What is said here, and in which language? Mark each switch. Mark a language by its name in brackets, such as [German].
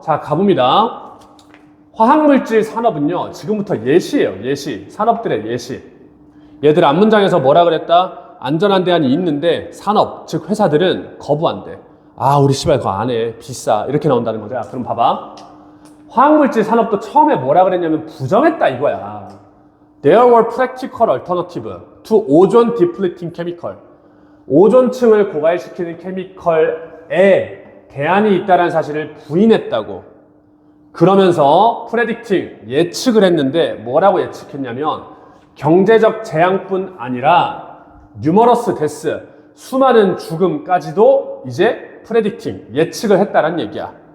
[Korean] 자, 가봅니다. 화학물질 산업은요, 지금부터 예시예요. 예시. 산업들의 예시. 얘들 앞문장에서 뭐라 그랬다? 안전한 대안이 있는데 산업, 즉 회사들은 거부한대. 우리 씨발 그거 안 해. 비싸. 이렇게 나온다는 거죠. 그럼 봐봐. 화학물질 산업도 처음에 뭐라 그랬냐면 부정했다 이거야. [English] There were practical alternatives to ozone depleting chemical. [Korean] 오존층을 고갈시키는 케미컬에 대안이 있다는 사실을 부인했다고. 그러면서 predicting, 예측을 했는데 뭐라고 예측했냐면 경제적 재앙뿐 아니라 numerous deaths, 수많은 죽음까지도 이제 predicting, 예측을 했다는 얘기야.